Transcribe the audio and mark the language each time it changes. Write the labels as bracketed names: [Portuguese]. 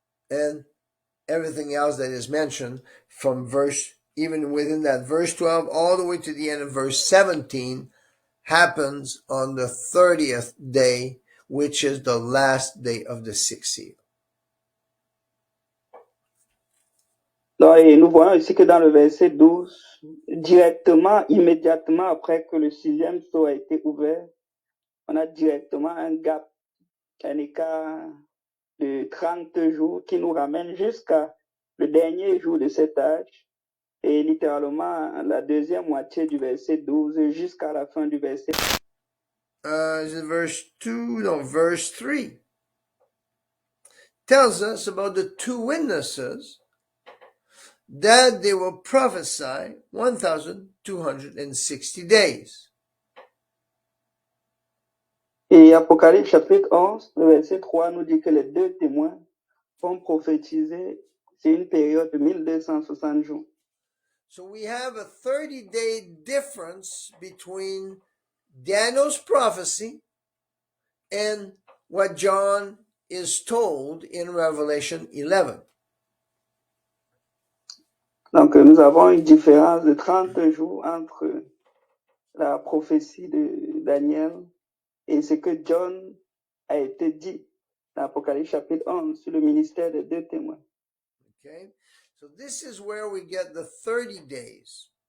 [English] And everything else that is mentioned from even within that verse 12, all the way to the end of verse 17, happens on the 30th day, which is the last day of the sixth seal. [French] Et nous voyons ici que dans le verset 12, immédiatement après que le sixième sceau a été ouvert, on a directement un gap, un écart de 30 jours qui nous ramène jusqu'à le dernier jour de cet âge et littéralement la deuxième moitié du verset 12 jusqu'à la fin du verset. [English] Is it verse 2? No, verse 3 tells us about the two witnesses that they will prophesy 1,260 days. [French] Et Apocalypse chapitre 11, le verset 3 nous dit que les deux témoins vont prophétiser sur une période de 1260 jours. [English] So we have a 30-day difference between Daniel's prophecy and what John is told in Revelation 11. [French] Donc nous avons une différence de 30 jours entre la prophétie de Daniel et ce que John a été dit dans Apocalypse chapitre 11 sur le ministère des 2 témoins. [English] Okay, so this is where we get the 30 days.